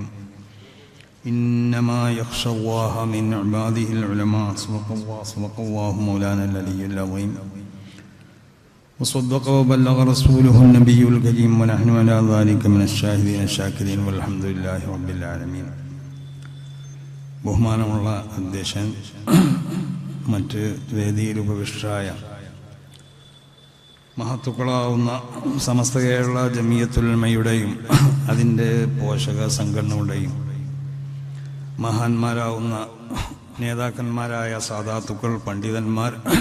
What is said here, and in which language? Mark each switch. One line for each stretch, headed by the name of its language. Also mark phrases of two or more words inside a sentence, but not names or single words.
Arabic: إنما يخشى الله من عباده العلماء. صدق الله مولانا العلي العظيم وصدق وبلغ رسوله النبي الكريم ونحن على ذلك من الشاهدين الشاكرين والحمد لله رب العالمين.
Malayalam: ബഹുമാനമുള്ള അധ്യക്ഷൻ, മറ്റ് വേദിയിൽ ഉപവിഷ്ടരായ മഹത്തുക്കളാവുന്ന സമസ്ത കേരള ജമിയത്തുൽ ഉലമയുടെയും അതിൻ്റെ പോഷക സംഘടനകളുടെയും മഹാന്മാരാവുന്ന നേതാക്കന്മാരായ സാദാത്തുക്കൾ, പണ്ഡിതന്മാർ,